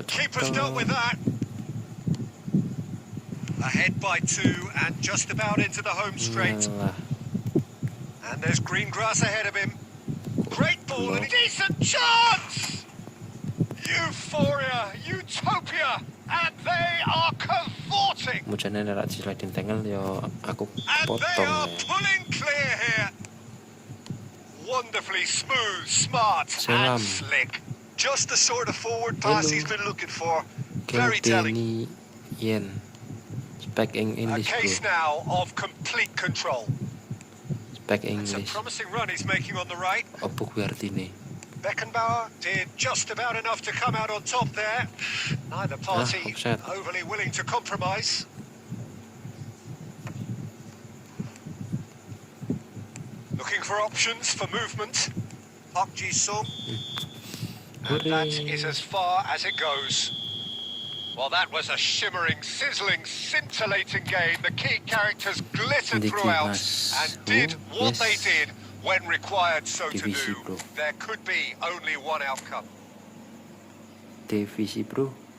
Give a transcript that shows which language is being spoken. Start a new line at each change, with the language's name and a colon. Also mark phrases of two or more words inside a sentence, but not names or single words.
English: Keeper's dealt with that. Ahead by 2 and just about into the home straight. Alah. And there's green grass ahead of him. Great ball and a decent chance! Euphoria, utopia, and they are cavorting.
Javanese: Mujane nek
English: sliding tackle
Javanese: yo aku
English: And they are
Indonesian: potong.
English: pulling clear here. Wonderfully smooth, smart,
Indonesian: Salam.
English: and slick. Just the sort of forward pass Hello. he's been looking for. Very telling. Kelvini Yen. Speak A English, case bro. now of complete control. Speak It's a English. promising run he's making on the right.
Javanese: Apa kuwi artine?
English: Beckenbauer did just about enough to come out on top there. Neither party offside. overly willing to compromise. Looking for options for movement. Park Ji-sung. And that is as far as it goes. Well, that was a shimmering, sizzling, scintillating game. The key characters glittered throughout and did what they did when required so to
Indonesian: Divisi,
English: do. bro. There could be only one outcome.
Indonesian: Divisi, bro.